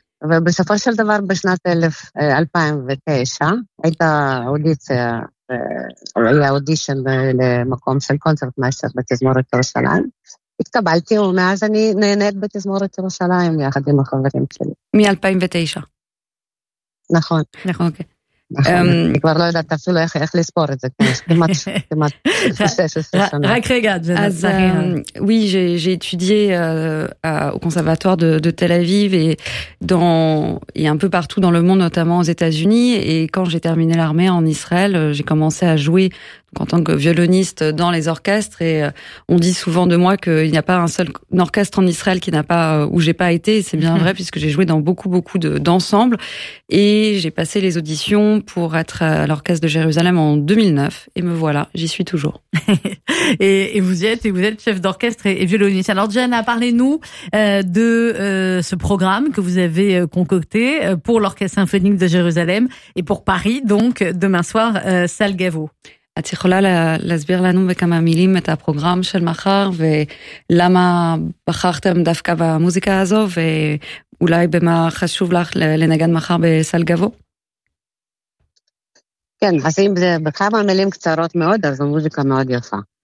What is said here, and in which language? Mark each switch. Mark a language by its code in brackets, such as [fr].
[he] ובסופו של דבר בשנת 2009 הייתה אודיציה, היה אודישן למקום של קונצרט מאסטר בתזמורת ירושלים. התקבלתי ומאז אני נהנית בתזמורת ירושלים יחד עם החברים שלי. מ-2009. נכון. נכון, אוקיי. אני כבר לא יודעת אפילו איך לספור את זה, כמעט 16 שנה. רק רגע, ג'אנה. [fr] Oui, j'ai étudié au conservatoire de Tel Aviv et un peu partout dans le monde, notamment aux États-Unis. Et quand j'ai terminé l'armée en Israël, j'ai commencé à jouer en tant que violoniste dans les orchestres. Et on dit souvent de moi qu'il n'y a pas un seul orchestre en Israël qui n'a pas, où j'ai pas été. Et c'est bien vrai puisque j'ai joué dans beaucoup d'ensembles. Et j'ai passé les auditions pour être à l'orchestre de Jérusalem en 2009. Et me voilà, j'y suis toujours. et vous y êtes, et vous êtes chef d'orchestre et violoniste. Alors, Johanna, parlez-nous de ce programme que vous avez concocté pour l'Orchestre Symphonique de Jérusalem et pour Paris, donc, demain soir, Salle Gaveau. [he] את יכולה להסביר לנו בכמה מילים את הפרוגרם של מחר, ולמה בחרתם דווקא במוזיקה הזו, ואולי במה חשוב לך לנגן מחר בסל גבו? כן, אז אם זה בכמה מילים קצרות מאוד, אז המוזיקה מאוד יפה.